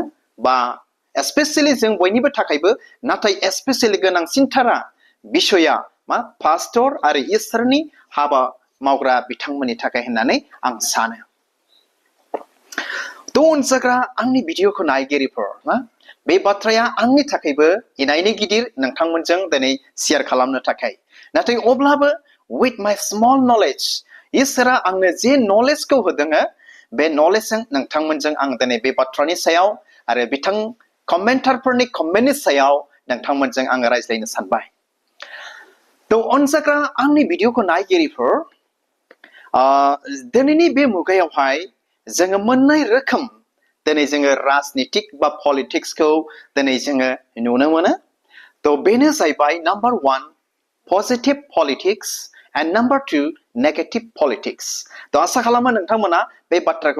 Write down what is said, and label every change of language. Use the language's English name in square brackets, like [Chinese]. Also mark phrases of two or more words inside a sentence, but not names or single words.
[Bodo] बा स्पेसियेलि जों बयनिबो थाखायबो, नाथाय स्पेसियेलि गोनांसिनथारा बिसया पास्टर आरो इसोरनि हाबा मावग्रा बिथांमोननि थाखाय होननानै आं सानो। अनजाग्रा आंनि भिडिअखौ नायगिरिफोर बे बाथ्राया आंनि थाखायबो इनायनो गिदिर नोंथांमोनजों दिनै शेयार खालामनो थाखाय। नाथाय अब्लाबो [English] with my small knowledge, [Bodo] इसोरा आंनो जे नलेजखौ होदों, बे नलेजजों नोंथांमोनजों आं दिनै बे बाथ्रानि सायाव आरो बिथां कमेन्टारफोरनि कमेन्टनि सायाव नोंथांमोनजों आङो रायज्लायनो सानबाय। अनजाग्रा आंनि भिडिअखौ नायगिरिफोर दिनैनि बे मुगायावहाय जोङो मोननै रोखोम दिनै जोङो राजनितिक बा पलिटिक्सखौ दिनै जोङो नुनो मोनो थ' बेनो जाहैबाय [English] number 1 positive politics and number 2 negative politics [Bodo] थ' आसा खालामो नोंथांमोना बे बाथ्राखौ